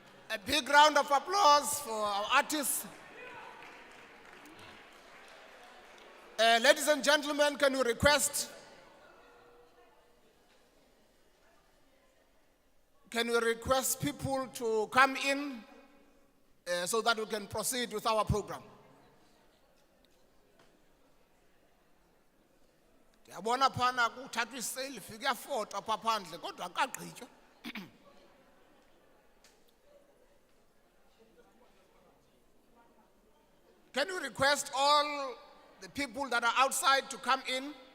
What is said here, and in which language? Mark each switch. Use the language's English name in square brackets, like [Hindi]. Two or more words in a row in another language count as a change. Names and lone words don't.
[English] A big round of applause for our artists. Ladies and gentlemen, can we request people to come in so that we can proceed with our program? [Xhosa] Yabona phana kuthathwa iselfie kuyafota apha phandle kodwa akagqitywa. [English] Can you request all the people that are outside to come in?